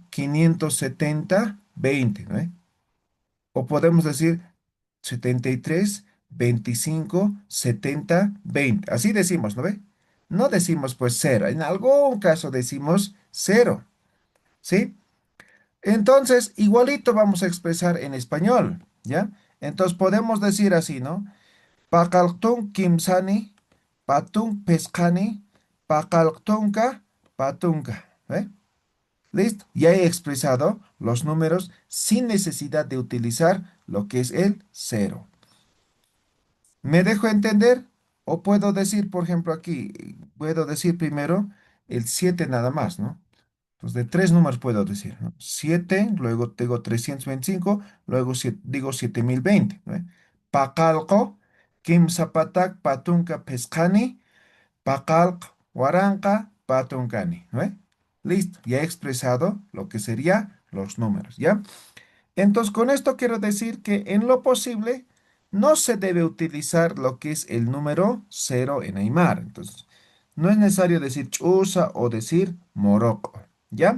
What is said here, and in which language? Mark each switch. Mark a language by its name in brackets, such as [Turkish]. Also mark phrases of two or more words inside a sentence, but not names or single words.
[Spanish] 57020, ¿no ve? O podemos decir 73257020. Así decimos, ¿no ve? No decimos, pues, cero. En algún caso decimos cero, ¿sí? Entonces, igualito vamos a expresar en español, ¿ya? Entonces podemos decir así, ¿no? [Aymara] Pakaltun kimsani, patun pescani, pakaltunka, patunka. [Spanish] ¿Eh? ¿Listo? Ya he expresado los números sin necesidad de utilizar lo que es el cero. ¿Me dejo entender? O puedo decir, por ejemplo, aquí, puedo decir primero el 7 nada más, ¿no? Pues de tres números puedo decir, ¿no? 7, luego tengo 325, luego digo 7020, ¿no? [Aymara] Paqalqo, kimsapatak patunka pescani, paqalq waranqa patuncani, [Spanish] ¿no? Listo, ya he expresado lo que serían los números, ¿ya? Entonces, con esto quiero decir que en lo posible no se debe utilizar lo que es el número cero en Aymara. Entonces, no es necesario decir chusa o decir moroco, ¿ya?